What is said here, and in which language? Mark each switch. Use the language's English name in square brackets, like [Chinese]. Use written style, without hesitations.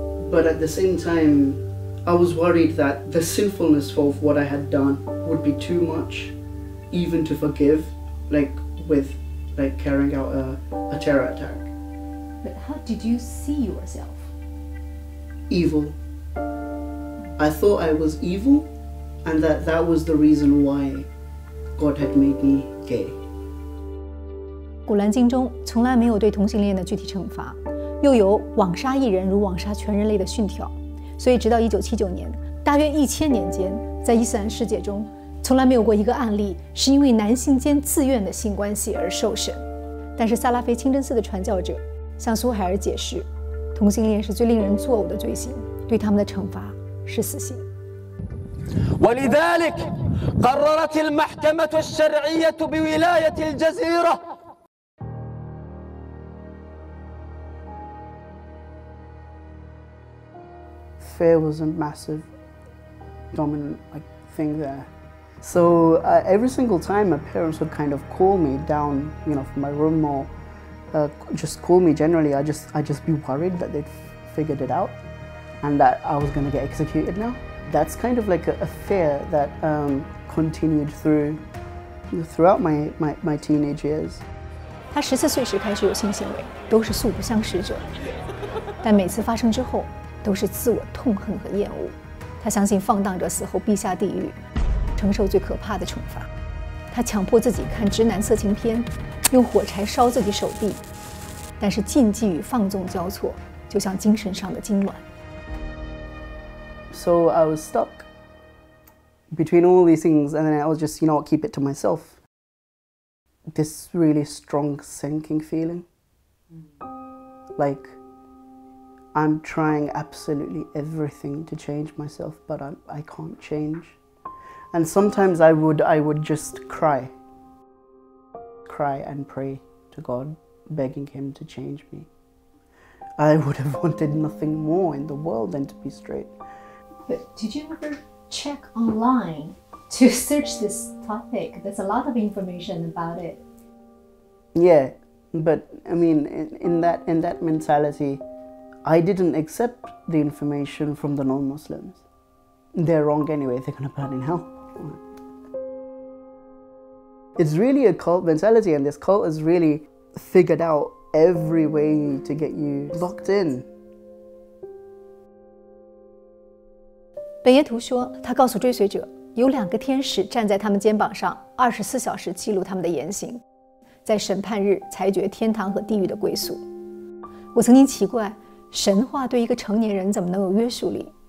[English] But at the same time, I was worried that the sinfulness of what I had done would be too much, even to forgive, like with carrying out a terror attack. But how did you see yourself? Evil. I thought I was evil, and that was the reason why God had made me gay. [Chinese] 古兰经中从来没有对同性恋的具体惩罚，又有枉杀一人如枉杀全人类的训条，所以直到1979年，大约1000年间，在伊斯兰世界中，从来没有过一个案例是因为男性间自愿的性关系而受审。但是萨拉菲清真寺的传教者向苏海尔解释，同性恋是最令人作呕的罪行，对他们的惩罚是死刑。 [Arabic] ولذلك قررت المحكمة الشرعية بولاية الجزيرة [English] Fear was a massive, dominant thing there. So every single time my parents would kind of call me down, from my room or just call me generally, I'd just be worried that they'd figured it out and that I was going to get executed now. That's kind of like a fear that continued throughout my teenage years. [Chinese] 他14岁时开始有性行为，都是素不相识者，但每次发生之后，都是自我痛恨和厌恶。他相信放荡者死后必下地狱，承受最可怕的惩罚。他强迫自己看直男色情片，用火柴烧自己手臂，但是禁忌与放纵交错，就像精神上的痉挛。 [English] So I was stuck between all these things, and then I was just, keep it to myself. This really strong sinking feeling. Like I'm trying absolutely everything to change myself, but I can't change. And sometimes I would just cry and pray to God, begging Him to change me. I would have wanted nothing more in the world than to be straight. But did you ever check online to search this topic? There's a lot of information about it. Yeah, but I mean, in that mentality, I didn't accept the information from the non-Muslims. They're wrong anyway, they're gonna burn in hell. It's really a cult mentality, and this cult has really figured out every way to get you locked in. [Chinese] 本耶图说，他告诉追随者，有2个天使站在他们肩膀上，24小时记录他们的言行，在审判日裁决天堂和地狱的归宿。我曾经奇怪，神话对一个成年人怎么能有约束力？